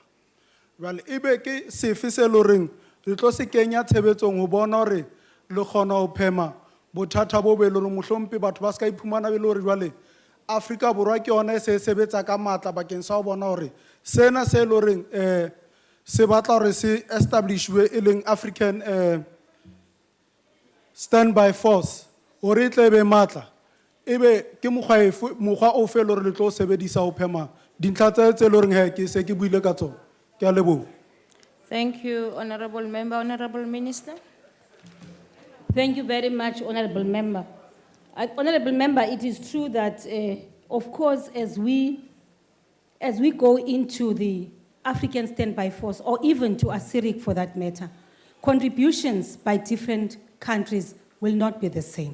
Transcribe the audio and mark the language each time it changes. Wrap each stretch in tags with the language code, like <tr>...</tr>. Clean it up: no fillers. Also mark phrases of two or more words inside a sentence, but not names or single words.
<st>Jwale ebe ke sefe se loreng re tlo se kenya tshebetsong ho bona hore le kgona ho phema bothata bo be loreng mohlompe batho ba ska iphumana be le hore jwale Afrika Borwa ke yona e se sebetsa ka matla bakeng sa ho bona hore sena se loreng se batla hore se establishwe e leng African Standby Force hore e tle be matla. Ebe ke mokgwa o fe lore le tlo sebedisa ho phema dintlha tse loreng he ke se ke buile ka tsona. Ke a leboha.</st> <en>Thank you, Honorable Member. Honorable Minister. Thank you very much, Honorable Member. Honorable Member, it is true that, of course, as we go into the African Standby Force, or even to ASIRIC for that matter, contributions by different countries will not be the same.</en>